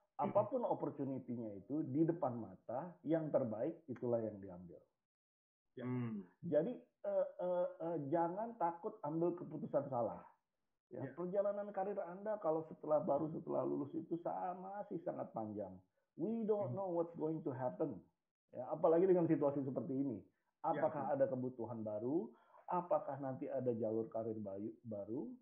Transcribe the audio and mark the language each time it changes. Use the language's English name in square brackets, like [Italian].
[Indonesian] Apapun opportunity-nya itu di depan mata, yang terbaik itulah yang diambil. Ya. Jadi jangan takut ambil keputusan salah. Ya. Perjalanan karir Anda kalau setelah lulus itu masih sangat panjang. [English] We don't know what's going to happen. [Indonesian] Ya, apalagi dengan situasi seperti ini. Apakah ada kebutuhan baru? Apakah nanti ada jalur karir baru?